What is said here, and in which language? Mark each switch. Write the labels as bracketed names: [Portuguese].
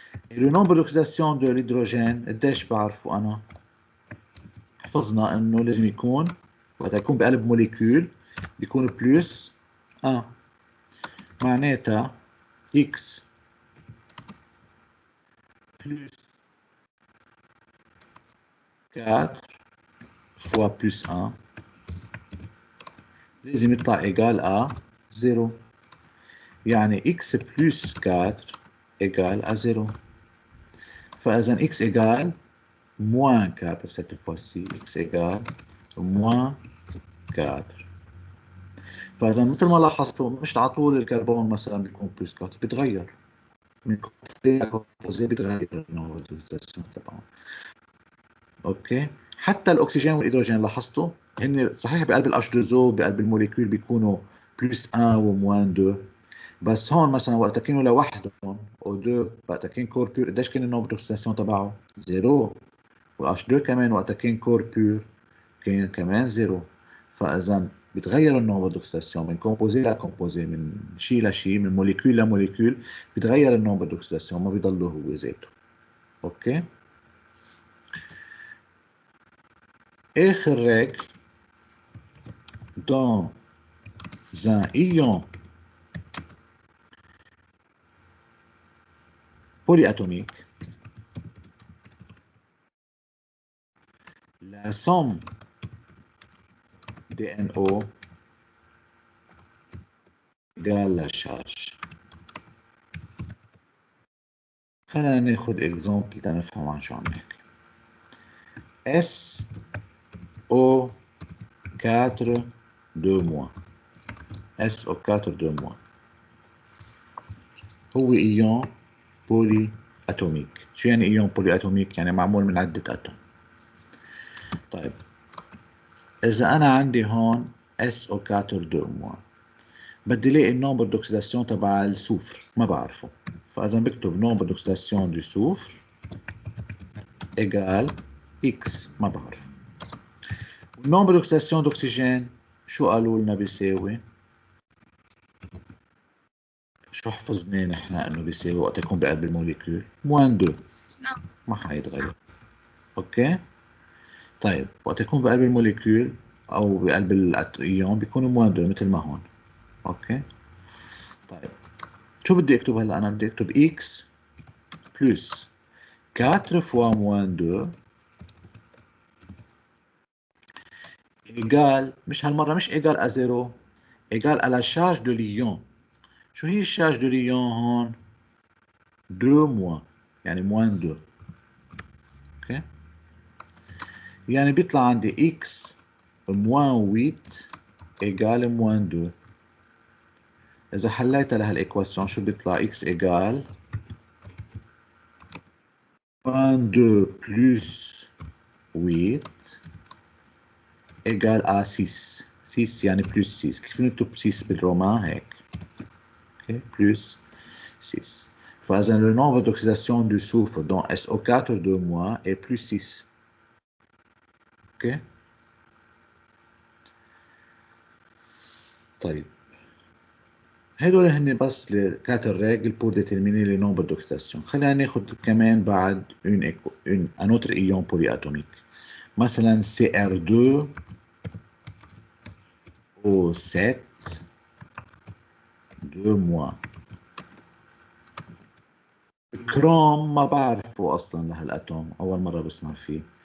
[French] Et le nombre d'oxydation de l'hydrogène [Arabic] قديش بعرفه أنا؟ حفظنا إنه لازم يكون وقت يكون بقلب موليكيول بيكون بلس 1. معناتها [French] X plus 4 fois plus 1 [Arabic] لازم يطلع إيجال à 0. يعني [French] X plus 4 égal à 0. [Arabic] فإذا [French] X égal moins 4 cette fois-ci. X égal moins 4. [Arabic] فإذا مثل ما لاحظتوا مش على طول الكربون مثلا بيكون بلس 4، بيتغير من كومبوزي بيتغير النوع تبعهم. اوكي حتى الاكسجين والهيدروجين لاحظتوا هن صحيح بقلب الاتش 2 زو بقلب الموليكيول بيكونوا بلس 1 وموان 2، بس هون مثلا وقت كانوا لوحدهم او 2 وقت كان كور بيور قديش كان النوع دوكسيداسيون تبعه؟ 0. والاتش 2 كمان وقت كان كور بيور كان كمان 0. فاذا بيتغير النوع دوكسيداسيون من كومبوزي لكومبوزي، من شيء لشيء، من موليكيول لموليكيول، بيتغير النوع دوكسيداسيون ما بيضل هو ذاته. اوكي آخر [French] règle dans un ion polyatomique, la somme des NO égale la charge. [Arabic] خلينا ناخد exemple تنفهم عن شو عم نحكي. SO4 2- SO4 2- هو إيون بولي أتوميك. شو يعني إيون بولي أتوميك؟ يعني معمول من عدة أتوم. طيب إذا أنا عندي هون SO4 2- بدي لاقي النومبر دوكسيداسيون تبع السوفر ما بعرفه، فإذا بكتب [French] نومبر دوكسيداسيون دو سوفر إيجال [Arabic] X ما بعرف. النومبر دوكسيداسيون d'oxygène شو قالوا لنا بيساوي؟ شو حفظنا نحن انه بيساوي وقت يكون بقلب الموليكيول؟ موان 2 ما حيتغير. اوكي؟ طيب وقت يكون بقلب الموليكيول او بقلب الايون بيكون موان 2 مثل ما هون. [French] اوكي؟ طيب شو بدي اكتب هلا؟ [Arabic] انا بدي اكتب [French] x plus 4 fois moins 2 égal [Arabic] مش هالمرة مش [French] égal à 0 égal à la charge de l'ion. [Arabic] شو هي الشارج [French] de l'ion [Arabic] هون؟ 2 moins يعني [French] moins 2. اوكي؟ [Arabic] يعني بيطلع عندي [French] x moins 8 égal moins 2. [Arabic] إذا حليتها لهالإيكواسيون شو بيطلع؟ [French] x égal moins 2 plus 8 égal à 6. 6 [Arabic] يعني [French] plus 6. [Arabic] كيف نكتب 6 بالرومان هيك؟ اوكي [French] plus 6. فإذا le nombre d'oxydation du soufre dans SO4 2- est plus 6. [Arabic] اوكي طيب هدول هن بس [French] les 4 règles pour déterminer les nombres d'oxydation. [Arabic] خلينا ناخد كمان بعد [French] un autre ion polyatomique. [Arabic] مثلا CR2 O7 2-. الكروم ما بعرفه اصلا لهالاتوم، اول مره بسمع فيه.